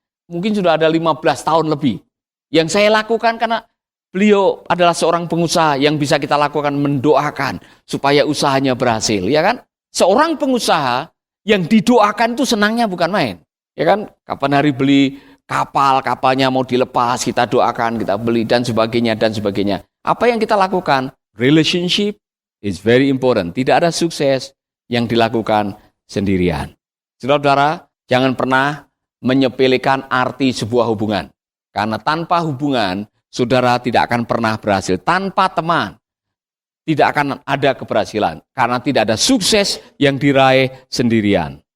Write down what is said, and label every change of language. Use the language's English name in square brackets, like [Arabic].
[Indonesian] Mungkin sudah ada 15 tahun lebih. Yang saya lakukan karena beliau adalah seorang pengusaha yang bisa kita lakukan mendoakan supaya usahanya berhasil, ya kan? Seorang pengusaha yang didoakan itu senangnya bukan main. Ya kan? Kapan hari beli kapalnya mau dilepas, kita doakan, kita beli dan sebagainya. Apa yang kita lakukan? [English] Relationship is very important. [Indonesian] Tidak ada sukses yang dilakukan sendirian. Saudara-saudara, jangan pernah menyepelekan arti sebuah hubungan. Karena tanpa hubungan, saudara tidak akan pernah berhasil. Tanpa teman, tidak akan ada keberhasilan. Karena tidak ada sukses yang diraih sendirian.